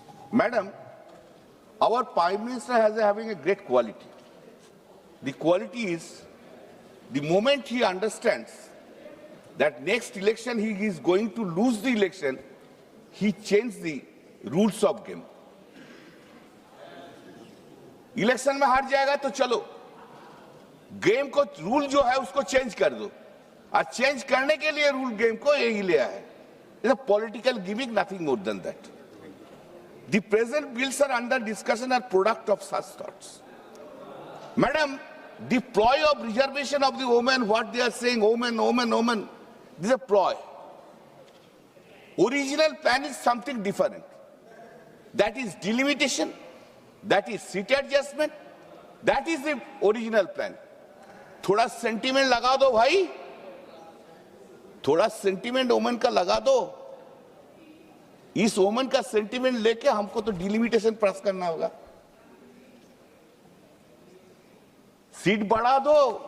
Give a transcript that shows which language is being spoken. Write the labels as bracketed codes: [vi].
[en] Madam, our Prime Minister has having a great quality. The quality is, the moment he understands that next election he is going to lose the election, he changed the rules of game. [hi] Election में हार जाएगा तो चलो, game को rule जो है उसको change कर दो, और चेंज करने के लिए रूल गेम को यही लिया है। [en] It's a political gimmick, nothing more than that. The present bills are under discussion, are product of such thoughts. Madam, the ploy of reservation of the women, what they are saying, women, this is a ploy. Original plan is something different. That is delimitation, that is seat adjustment, that is the original plan. [hi] थोड़ा sentiment लगा दो भाई, थोड़ा sentiment ओमन का लगा दो. इस ओमन का सेंटीमेंट लेके हमको तो डिलिमिटेशन पास करना होगा. सीट बढ़ा दो.